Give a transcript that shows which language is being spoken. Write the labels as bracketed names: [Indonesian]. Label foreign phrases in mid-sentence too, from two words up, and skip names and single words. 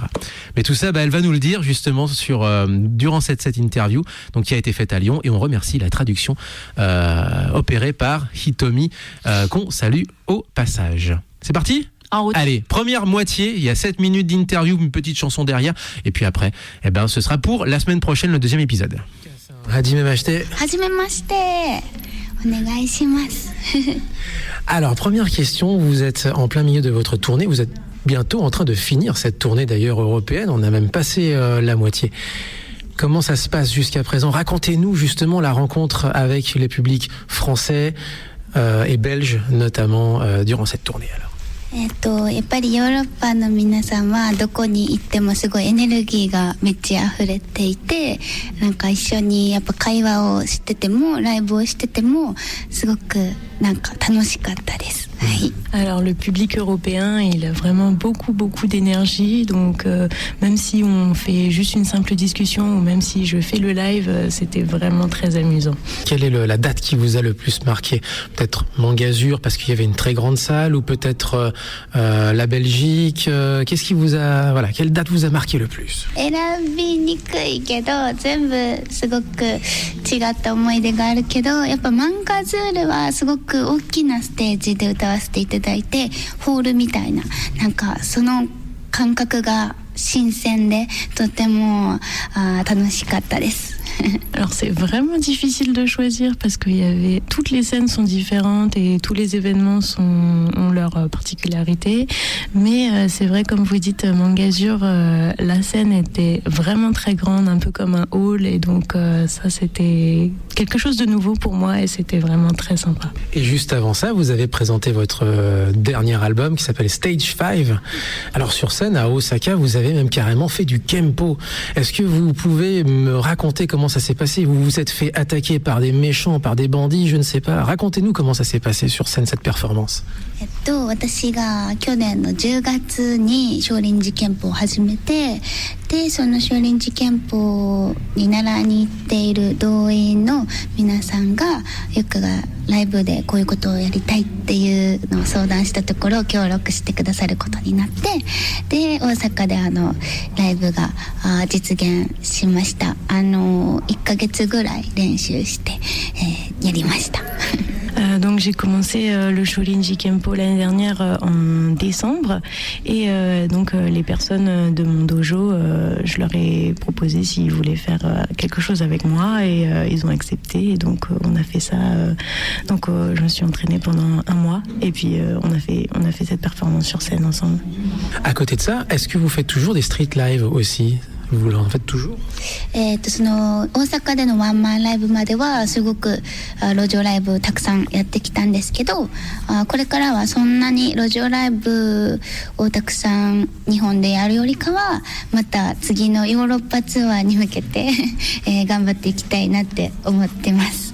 [French] Mais tout ça, elle va nous le dire justement durant cette interview, donc qui a été faite à Lyon, et on remercie la traduction opérée par Hitomi, qu'on salue au passage. C'est parti ? En route. Allez, première moitié, il y a 7 minutes d'interview, une petite chanson derrière, et puis après, ce sera pour la semaine prochaine, le 2e épisode. [Japanese] はじめまして. はじめましてお願いします [French] Alors, première question, vous êtes en plein milieu de votre tournée, vous êtes bientôt en train de finir cette tournée d'ailleurs européenne. On a même passé la moitié. Comment ça se passe jusqu'à présent? Racontez-nous justement la rencontre avec les publics français et belges notamment durant cette tournée alors. [Japanese] やっぱりヨーロッパの皆さんはどこに行ってもすごいエネルギーがめっちゃ溢れていて、なんか一緒にやっぱ会話をしててもライブをしててもすごくなんか楽しかったです。はい。 [French] Alors le public européen, il a vraiment beaucoup d'énergie, donc même si on fait juste une simple discussion ou même si je fais le live, c'était vraiment très amusant. Quelle est la date qui vous a le plus marqué? Peut-être Mangasure parce qu'il y avait une très grande salle, ou peut-être la Belgique. Qu'est-ce qui vous a, voilà, quelle date vous a marqué le plus? [Japanese] 選びにくいけど全部すごく違った思い出があるけど、やっぱマンガズールはすごく大きなステージで歌わせていただいて、ホールみたいな、なんかその感覚が新鮮でとても楽しかったです。 [French] Alors c'est vraiment difficile de choisir parce que toutes les scènes sont différentes et tous les événements ont leur particularité, mais c'est vrai comme vous dites Mangasure, la scène était vraiment très grande, un peu comme un hall, et donc ça c'était quelque chose de nouveau pour moi et c'était vraiment très sympa. Et juste avant ça, vous avez présenté votre dernier album qui s'appelle Stage 5. Alors sur scène à Osaka, vous avez même carrément fait du Kempo. Est-ce que vous pouvez me raconter comment ça s'est passé? Vous vous êtes fait attaquer par des méchants, par des bandits, je ne sais pas. Racontez-nous comment ça s'est passé sur scène, cette performance. [Japanese] 私が去年の10月に少林寺拳法を始めて、でその少林寺拳法に習いに行っている動員の皆さんがゆかがライブでこういうことをやりたいっていうのを相談したところ協力してくださることになって、で大阪でライブが実現しました。1ヶ月ぐらい練習して、やりました。 [French] Donc j'ai commencé le Shorinji Kempo l'année dernière en décembre, et donc les personnes de mon dojo, je leur ai proposé s'ils voulaient faire quelque chose avec moi, et ils ont accepté, et donc on a fait ça. Donc je me suis entraînée pendant un mois, et puis on a fait cette performance sur scène ensemble. À côté de ça, est-ce que vous faites toujours des [English] street live [French] aussi? Vous en faites toujours? [Japanese] その大阪でのワンマンライブまではすごく路上ライブたくさんやってきたんですけど、これからはそんなに路上ライブをたくさん日本でやるよりかは、また次のヨーロッパツアーに向けて頑張っていきたいなって思ってます。